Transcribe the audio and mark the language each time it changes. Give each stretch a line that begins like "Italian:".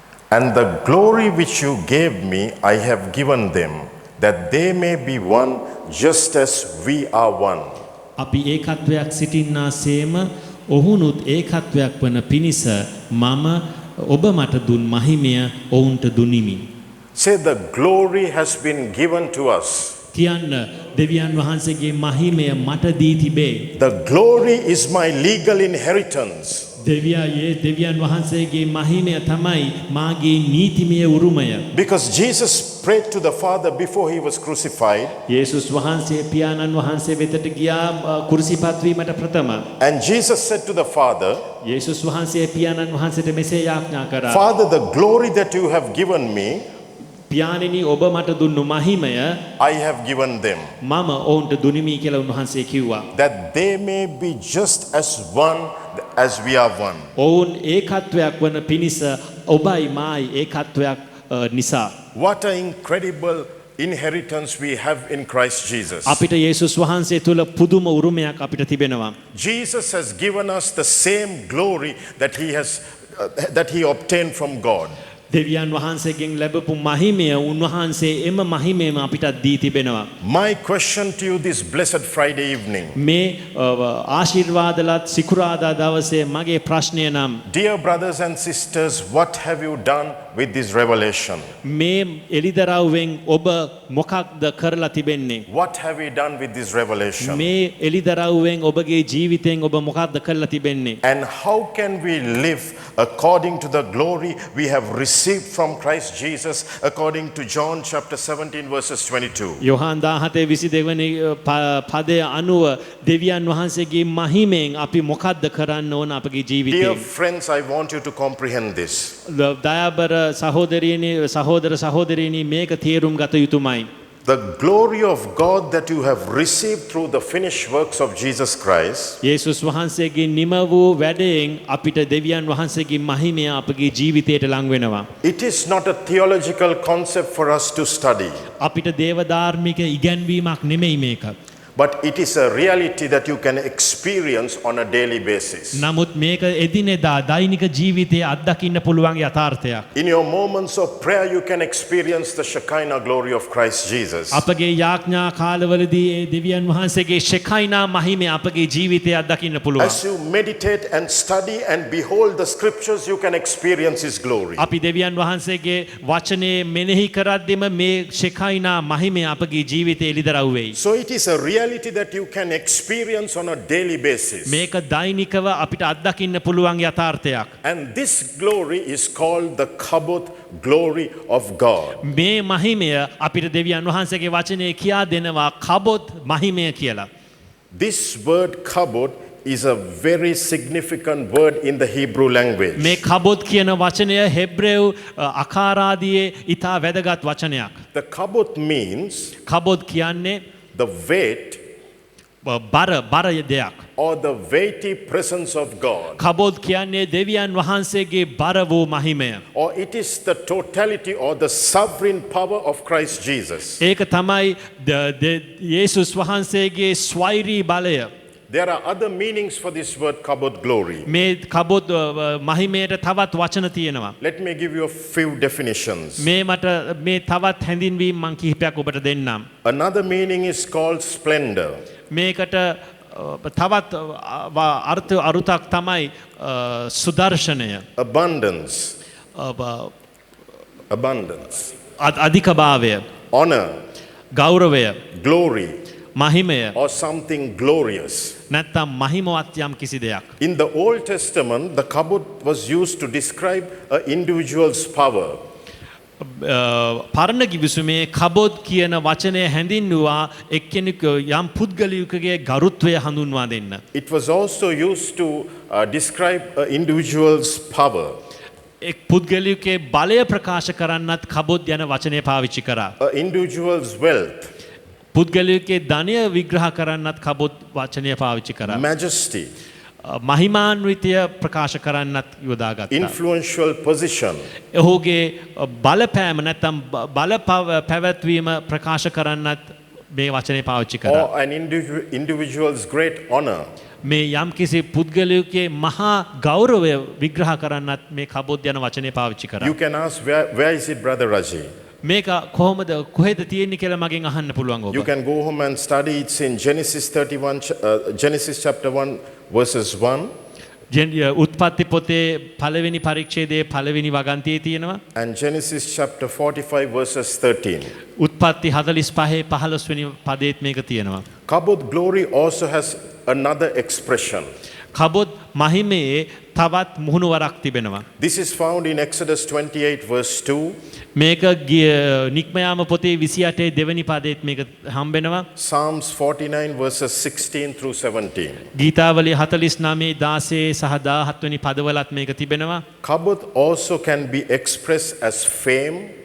English: And the glory which you gave me I have given them, that they may be one just as we are one.
Sinhala: අපි ඒකත්වයක් සිටින්නාseම ඔහුනුත් ඒකත්වයක් වන පිණිස මම ඔබ මට දුන් මහිමය ඔවුන්ට දුනිමි.
English: Say the glory has been given to us.
Sinhala: කියන්න දෙවියන් වහන්සේගේ මහිමය මට දී තිබේ.
English: The glory is my legal inheritance.
Sinhala: දෙවියන් වහන්සේගේ මහිමය තමයි මාගේ නීතිමය උරුමය.
English: Because Jesus prayed to the Father before he was crucified,
Sinhala: යේසුස් වහන්සේ පියාණන් වහන්සේ වෙතට ගියා කුරුසිපත් වීමට ප්‍රථම.
English: and Jesus said to the Father,
Sinhala: යේසුස් වහන්සේ පියාණන් වහන්සේට මෙසේ යාඥා කරා.
English: Father, the glory that you have given me,
Sinhala: පියාණෙනි ඔබ මට දුන්නු මහිමය
English: I have given them,
Sinhala: මම ඔවුන්ට දුනිමි කියලා උන්වහන්සේ කිව්වා.
English: that they may be just as one as we are one.
Sinhala: ඔවුන් ඒකත්වයක් වන පිණිස ඔබයි මායි ඒකත්වයක් නිසා.
English: What an incredible inheritance we have in Christ Jesus.
Sinhala: අපිට යේසුස් වහන්සේ තුල පුදුම උරුමයක් අපිට තිබෙනවා.
English: Jesus has given us the same glory that he obtained from God.
Sinhala: දෙවියන් වහන්සේගෙන් ලැබපු මහිමය උන්වහන්සේ එම මහිමයම අපිටත් දී තිබෙනවා.
English: My question to you this blessed Friday evening,
Sinhala: මේ ආශිර්වාදලත් සිකුරාදා දවසේ මගේ ප්‍රශ්නය නම්
English: dear brothers and sisters, what have you done with this revelation?
Sinhala: මේ එලිදරව්වෙන් ඔබ මොකක්ද කරලා තිබෙන්නේ?
English: What have we done with this revelation?
Sinhala: මේ එලිදරව්වෙන් ඔබගේ ජීවිතයෙන් ඔබ මොකක්ද කරලා තිබෙන්නේ?
English: And how can we live according to the glory we have received from Christ Jesus, according to John chapter 17 verses 22?
Sinhala: Yohan 17:22 වෙනි පදය අනුව දෙවියන් වහන්සේගේ මහිමෙන් අපි මොකක්ද කරන්න ඕන අපගේ
English: Dear
Sinhala: ජීවිතයෙන්?
English: friends, I want you to comprehend this.
Sinhala: දයාබර සහෝදර සහෝදරියනි මේක තේරුම් ගත යුතුමයි.
English: The glory of God that you have received through the finished works of Jesus Christ
Sinhala: යේසුස් වහන්සේගේ නිම වූ වැඩයෙන් අපිට දෙවියන් වහන්සේගේ මහිමය අපගේ ජීවිතයට ලං වෙනවා.
English: it is not a theological concept for us to study,
Sinhala: අපිට දේව ධාර්මික ඉගැන්වීමක් නෙමෙයි මේක.
English: but it is a reality that you can experience on a daily basis.
Sinhala: නමුත් මේක එදිනෙදා දෛනික ජීවිතයේ අත්දකින්න පුළුවන් යථාර්ථයක්.
English: In your moments of prayer, you can experience the Shekinah glory of Christ Jesus.
Sinhala: අපගේ යාඥා කාලවලදී ඒ දෙවියන් වහන්සේගේ ශෙකයිනා මහිමය අපගේ ජීවිතයේ අත්දකින්න පුළුවන්.
English: As you meditate and study and behold the scriptures, you can experience His glory.
Sinhala: අපි දෙවියන් වහන්සේගේ වචනේ මෙනෙහි කරද්දිම මේ ශෙකයිනා මහිමය අපගේ ජීවිතයේ එළිදරව් වෙයි.
English: So it is a reality that you can experience on a daily basis.
Sinhala: මේක දෛනිකව අපිට අත්දකින්න පුළුවන් යථාර්ථයක්.
English: And this glory is called the Kabod glory of God.
Sinhala: මේ මහිමය අපිට දෙවියන් වහන්සේගේ වචනේ කියා දෙනවා කබොත් මහිමය කියලා.
English: This word Kabod is a very significant word in the Hebrew language.
Sinhala: මේ කබොත් කියන වචනය හෙබ්‍රේව් අකාරාදියේ ඊට වැදගත් වචනයක්.
English: The Kabod means
Sinhala: කබොත් කියන්නේ
English: the weight
Sinhala: බර දෙයක්.
English: or the weighty presence of God.
Sinhala: කබොත් කියන්නේ දෙවියන් වහන්සේගේ බර වූ මහිමය.
English: Or it is the totality or the sovereign power of Christ Jesus.
Sinhala: ඒක තමයි යේසුස් වහන්සේගේ ස්වෛරී බලය.
English: There are other meanings for this word Kabod glory.
Sinhala: මේ කබොත් මහිමයට තවත් වචන තියෙනවා.
English: Let me give you a few definitions.
Sinhala: මේ මට මේ තවත් හැඳින්වීම් මං කිහිපයක් ඔබට දෙන්නම්.
English: Another meaning is called splendor.
Sinhala: මේකට තවත් අරුතක් තමයි සුදර්ශනය.
English: Abundance. Abundance.
Sinhala: අධිකභාවය.
English: Honor.
Sinhala: ගෞරවය.
English: Glory.
Sinhala: මහිමය.
English: Or something glorious.
Sinhala: නැත්තම් මහිමවත් යම් කිසි දෙයක්.
English: In the Old Testament, the kabod was used to describe an individual's power.
Sinhala: පරණ කිවිසුමේ කබොත් කියන වචනය හැඳින්වුවා එක්කෙනෙකු යම් පුද්ගලයෙකුගේ ගරුත්වය හඳුන්වා දෙන්න.
English: It was also used to describe an individual's power.
Sinhala: එක් පුද්ගලයෙකුගේ බලය ප්‍රකාශ කරන්නත් කබොත් යන වචනය පාවිච්චි කරා.
English: An individual's wealth.
Sinhala: පුද්ගලයෙකුගේ ධනය විග්‍රහ කරන්නත් කබොත් වචනය පාවිච්චි කරා.
English: Majesty.
Sinhala: මහිමාන්විතය ප්‍රකාශ කරන්නත් යොදාගත්තා.
English: Influential position.
Sinhala: ඔහුගේ බලපෑම නැත්නම් බල පැවැත්වීම ප්‍රකාශ කරන්නත් මේ වචනේ පාවිච්චි කරා.
English: Or an individual's great honor.
Sinhala: මේ යම් කිසි පුද්ගලයෙකුගේ මහා ගෞරවය විග්‍රහ කරන්නත් මේ කබොත් යන වචනේ පාවිච්චි කරා.
English: You can ask, where is it, Brother Raji?
Sinhala: මේක කොහොමද කොහෙද තියෙන්නේ කියලා මගෙන් අහන්න පුළුවන් ඔබ.
English: You can go home and study. It's in Genesis 31, Genesis chapter 1 verses 1.
Sinhala: උත්පත්ති පොතේ පළවෙනි පරිච්ඡේදයේ පළවෙනි වගන්තියේ තියෙනවා.
English: And Genesis chapter 45 verses 13.
Sinhala: උත්පත්ති 45 15 වෙනි පදයේත් මේක තියෙනවා.
English: Kabod glory also has another expression.
Sinhala: කබොත් මහිමයේ තවත් මුහුණුවරක් තිබෙනවා.
English: This is found in Exodus 28 verse 2.
Sinhala: මේක නික්මයාම පොතේ 28 දෙවෙනි පදයේත් මේක හම්බෙනවා.
English: Psalms 49 verses 16 through 17.
Sinhala: ගීතාවලිය 49 16 සහ 17 වෙනි පදවලත් මේක තිබෙනවා.
English: Kabod also can be expressed as fame,